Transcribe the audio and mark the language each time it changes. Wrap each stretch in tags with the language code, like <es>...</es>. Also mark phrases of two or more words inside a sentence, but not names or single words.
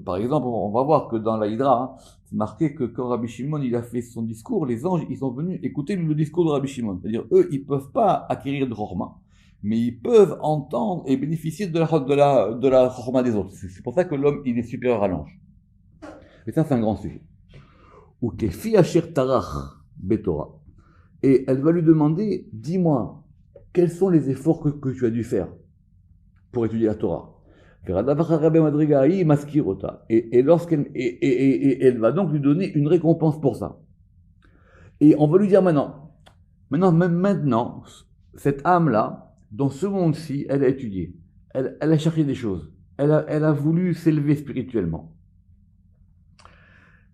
<fr>Par exemple, on va voir que dans la Hydra, c'est marqué que quand Rabbi Shimon il a fait son discours, les anges ils sont venus écouter le discours de Rabbi Shimon. C'est-à-dire, eux, ils peuvent pas acquérir de chorma, mais ils peuvent entendre et bénéficier de la chorma des autres. C'est pour ça que l'homme il est supérieur à l'ange. Et ça, c'est un grand sujet.</fr> <he>ו כפי אשר טרח בתורה.</he> <fr>Et elle va lui demander, dis-moi, quels sont les efforts que tu as dû faire pour étudier la Torah? Et elle va donc lui donner une récompense pour ça. Et on va lui dire maintenant, cette âme-là, dans ce monde-ci, elle a étudié, elle a cherché des choses, elle a voulu s'élever spirituellement.</fr>